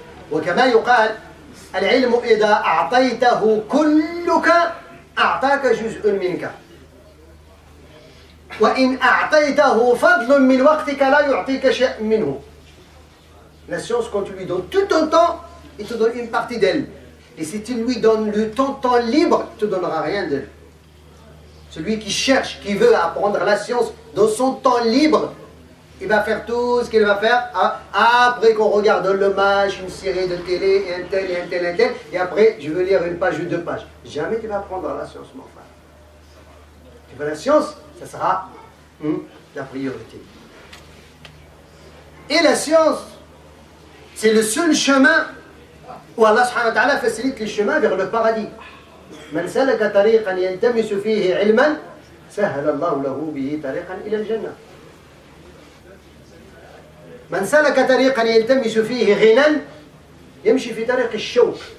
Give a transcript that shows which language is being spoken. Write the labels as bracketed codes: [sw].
[ar] وكما يقال العلم إذا أعطيته كلك أعطاك جزء منك وإن أعطيته فضل من وقتك لا يعطيك شيء منه. [fr] La science, quand tu lui donnes tout ton temps, il te donne une partie d'elle. Et si tu lui donnes ton temps libre, il ne te donnera rien d'elle. Celui qui cherche, qui veut apprendre la science dans son temps libre, il va faire tout ce qu'il va faire après qu'on regarde le match, une série de télé, et un tel, et après je veux lire une page ou 2 pages. Jamais tu vas apprendre la science, mon frère. Tu veux la science, ça sera la priorité. Et la science, c'est le seul chemin où Allah subhanahu wa ta'ala facilite les chemins vers le paradis. [ar] من سلك طريقا يلتمس فيه علما سهل الله له به طريقا إلى الجنة. من سلك طريقا يلتمس فيه غنى يمشي في طريق الشوك.